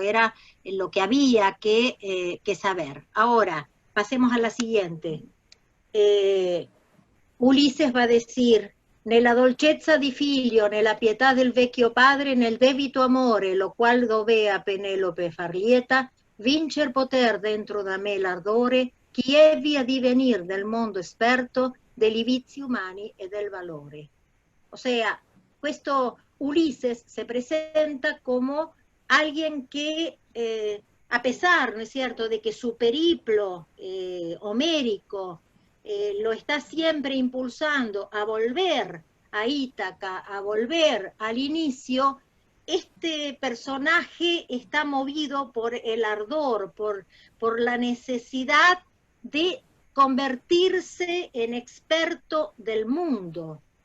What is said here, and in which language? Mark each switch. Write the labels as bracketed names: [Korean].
[Spanish] Era lo que había que saber. Ahora, pasemos a la siguiente. Ulises va a decir: [Italian] nella dolcezza di figlio, nella pietà del vecchio padre, nel debito amore, lo qual dovea Penelope far lieta, vincer poter dentro da me l'ardore, chi ebbi a divenir del mondo esperto, degli vizi umani e del valore. [Spanish] O sea, questo Ulises se presenta como alguien que, a pesar, ¿no es cierto?, de que su periplo homérico lo está siempre impulsando a volver a Ítaca, a volver al inicio, este personaje está movido por el ardor, por la necesidad de convertirse en experto del mundo.